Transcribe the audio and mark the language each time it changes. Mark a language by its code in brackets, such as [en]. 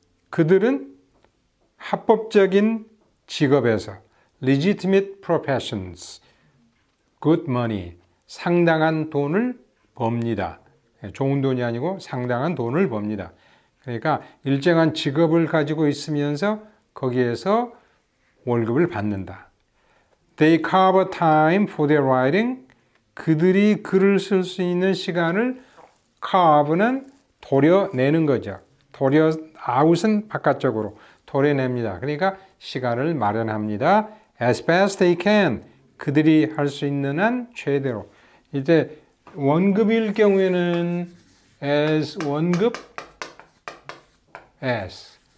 [ko] 그들은 합법적인 직업에서 [en] legitimate professions, good money, [ko] 상당한 돈을 법니다. 좋은 돈이 아니고 상당한 돈을 법니다. 그러니까 일정한 직업을 가지고 있으면서 거기에서 월급을 받는다. [en] They carve time for their writing. [ko] 그들이 글을 쓸 수 있는 시간을 carve는 도려내는 거죠. out은 바깥쪽으로 도려냅니다. 그러니까 시간을 마련합니다. [en] As best they can. [ko] 그들이 할 수 있는 한 최대로. 이제 원급일 경우에는 as 원급 as.